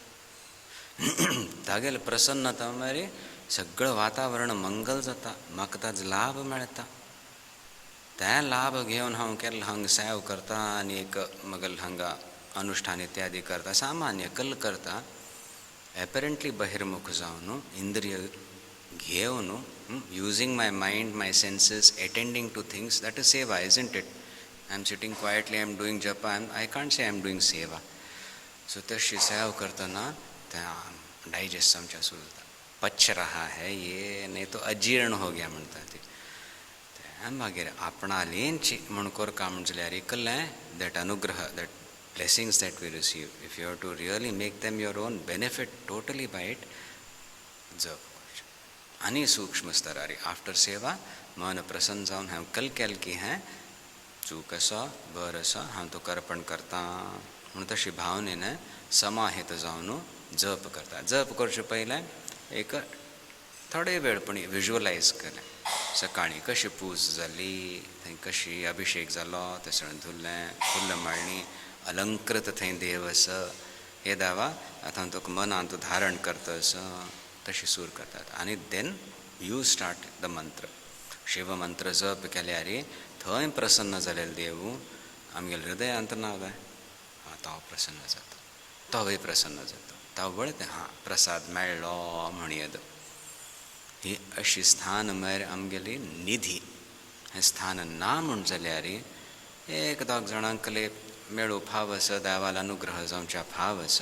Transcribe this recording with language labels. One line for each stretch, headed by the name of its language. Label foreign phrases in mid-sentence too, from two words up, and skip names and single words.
Konkani: तागेले प्रसन्नता म्हळ्यार सगळं वातावरण मंगल जाता, म्हाका ताजो लाभ मेळटा. ते लाभ घेवन हांव केल्लो हांगा सेव करता आनी एक मगल हांगा अनुष्ठान इत्यादी करता, सामान्य कल करता. एपरंटली बहिर्मुख जावन इंद्रिय घेवन,
English: using my mind, my senses, attending to things, that is seva, isn't it? I'm sitting quietly, I'm doing japa, I can't say I'm doing seva.
Konkani: So तशी सेव करतना डाइजेस्ट आमच्या सुरू जाता.
Hindi: पच रहा है ये, नहीं तो अजीर्ण हो गया
Konkani: म्हणटा ती. मागीर आपणालेंची म्हण करका म्हणल्यार इकल्लें दॅट अनुग्रह,
English: that blessings that we receive, if you have to really make them your own, benefit totally by it.
Konkani: जप आनी सूक्ष्म स्तरारी आफ्टर सेवा मन प्रसन्न जावन हांव कल केल की हें चूक आसा, बर आसा, हांव तो अर्पण करता म्हणून तशी भावनेन समाहित जावन जप करता. जप करचे पयलें एक थोडे वेळ पण विज्युअलायज केलें. सकाळीं कशी पूज जाली, थंय कशी अभिशेक जालो, थंयसर धुल्लें, फुल्ल माळणी, अलंकृत थंय देव आसा, हे दावा आतां तुका मनांत तूं धारण करता आसा, तशी सूर करतात.
English: आनी then you start the mantra.
Konkani: शिव मंत्र जप केल्यार थंय प्रसन्न जालेलो देव आमगेल्या हृदयांत ना जाय, तो प्रसन्न जाता, तोय प्रसन्न जाता. तो वळते प्रसाद मेळ्ळो म्हण येद. ही अशी स्थान म्हळ्यार आमगेली निधी. हें स्थान ना म्हण जाल्यार एक 2 जाणांकले मेळू फाव आसा, देवाल अनुग्रह जावच्या फाव आसा.